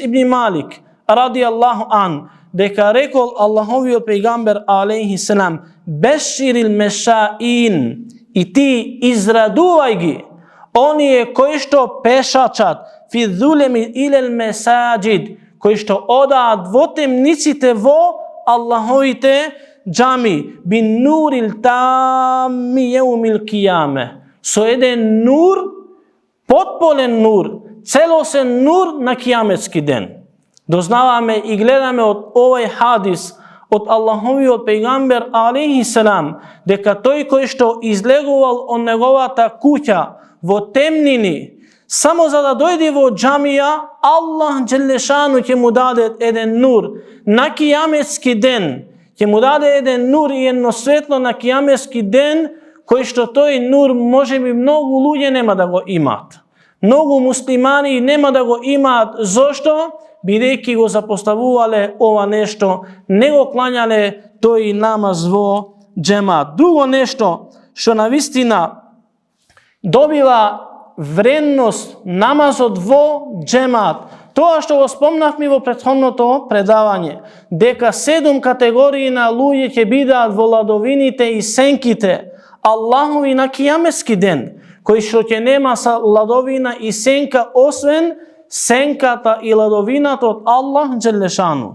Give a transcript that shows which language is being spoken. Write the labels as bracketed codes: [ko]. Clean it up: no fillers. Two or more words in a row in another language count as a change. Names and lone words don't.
[mk] ибн Малик [ar] رضي الله عنه, [mk] дека рекол Аллаховиот пејгамбер [ar] عليه السلام: [mk] беширил мешаин, и ти израдувај ги оние кои што пешачат [ar] في الظلم إلى المساجد, [mk] кои што одаат во темниците во Аллаховите джами, [ar] بالنور التام يوم القيامة, [mk] со еден нур, потполен нур, целосен нур на кијаметски ден. Дознаваме и гледаме од овој хадис од Аллаховиот пејгамбер [ar] عليه السلام [mk] дека тој кој што излегувал од неговата куќа во темнини само за да дојде во джамија, Аллах Đelešanu ќе му даде еден нур на кијаметски ден, ќе му даде еден нур и едно светло на кијаметски ден, кој што тој нур може би многу луѓе нема да го имат. Многу муслимани нема да го имат. Zašto? Бидејќи го запоставувале ова нешто, не го клањале тој намаз во джемат. Друго нешто што навистина добива вредност намазот во джемат, тоа што го спомнавме во претходното предавање, дека 7 категории на луѓе ќе бидат во ладовините и сенките Аллахови на кијаметски ден, кои што ќе нема са ладовина и сенка освен сенката и ладовината од Аллах Джелешану.